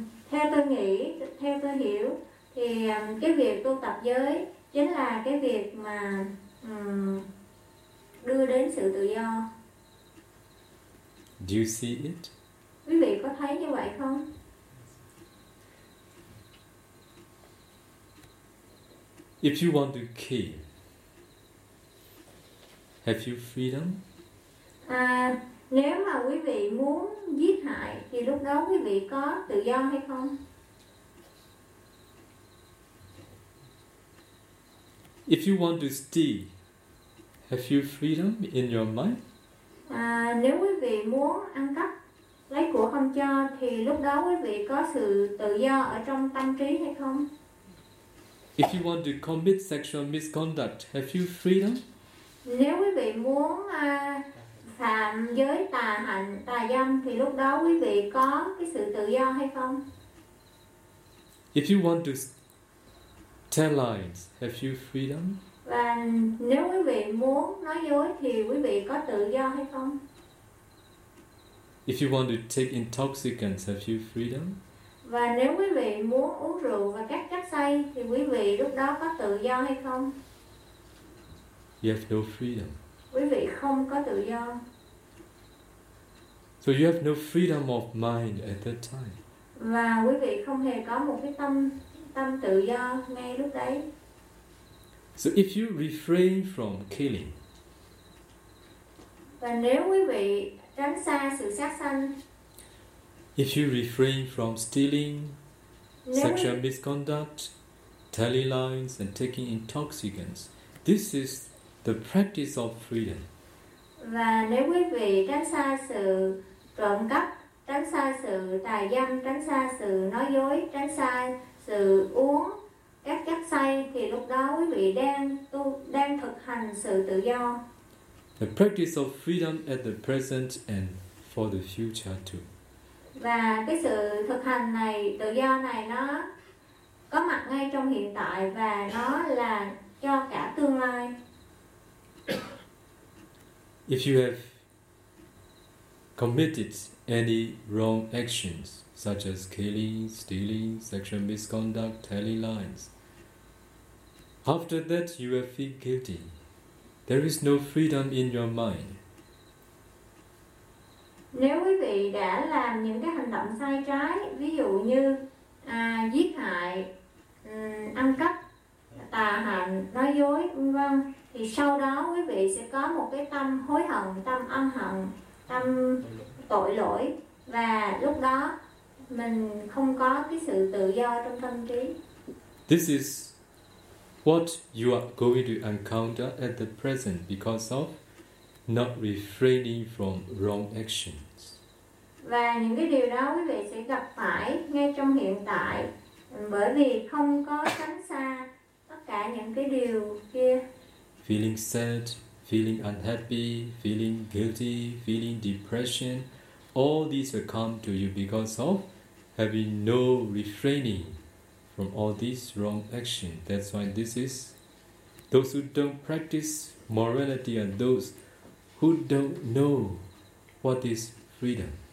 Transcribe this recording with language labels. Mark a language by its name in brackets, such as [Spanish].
[Vietnamese] Theo tôi hiểu thì cái việc tu tập giới chính là cái việc mà đưa đến sự tự do. [English] Do you see it? [Vietnamese] Quý vị có thấy như vậy không? [English] If you want to kill, have you freedom? [Vietnamese] Nếu mà quý vị muốn giết hại thì lúc đó quý vị có tự do hay không? [English] If you want to steal, have you freedom in your mind? [Vietnamese] Nếu quý vị muốn ăn cắp, lấy của không cho thì lúc đó quý vị có sự tự do ở trong tâm trí hay không? [English] If you want to commit sexual misconduct, have you freedom? [Vietnamese] Nếu quý vị muốn phạm giới tà hạnh, tà dâm thì lúc đó quý vị có cái sự tự do hay không? [English] If you want to tell lies, have you freedom? [Vietnamese] Và nếu quý vị muốn nói dối thì quý vị có tự do hay không? [English] If you want to take intoxicants, have you freedom? [Vietnamese] Và nếu quý vị muốn uống rượu và các chất say thì quý vị lúc đó có tự do hay không? [English] You have no freedom. [Vietnamese] Quý vị không có tự do. [English] So you have no freedom of mind at that time. [Vietnamese] Và quý vị không hề có một cái tâm tự do ngay lúc đấy. [English] So if you refrain from killing. [Vietnamese] Và nếu quý vị tránh xa sự sát sanh. [English] If you refrain from stealing, sexual misconduct, telling lies and taking intoxicants, this is the practice of freedom. [Vietnamese] Và nếu quý vị tránh xa sự trộm cắp, tránh xa sự tà dâm, tránh xa sự nói dối, tránh xa sự uống các chất say thì lúc đó quý vị đang thực hành sự tự do. [English] The practice of freedom at the present and for the future too. [Vietnamese] Và cái sự thực hành này, tự do này nó có mặt ngay trong hiện tại và nó là cho cả tương lai. [English] If you have committed any wrong actions, such as killing, stealing, sexual misconduct, telling lies, after that you will feel guilty. There is no freedom in your mind. [Vietnamese] Nếu quý vị đã làm những cái hành động sai trái, ví dụ như giết hại, ăn cắp, tà hạnh, nói dối, vân vân, thì sau đó quý vị sẽ có một cái tâm hối hận, tâm ân hận, tâm tội lỗi, và lúc đó mình không có cái sự tự do trong tâm trí. [English] This is what you are going to encounter at the present because of not refraining from wrong actions. [Vietnamese] Và những cái điều đó quý vị sẽ gặp phải ngay trong hiện tại bởi vì không có tránh xa tất cả những cái điều kia. [English] Feeling sad, feeling unhappy, feeling guilty, feeling depression, all these will come to you because of having no refraining from all these wrong actions. That's why this is those who don't practice morality and those who don't know what is freedom.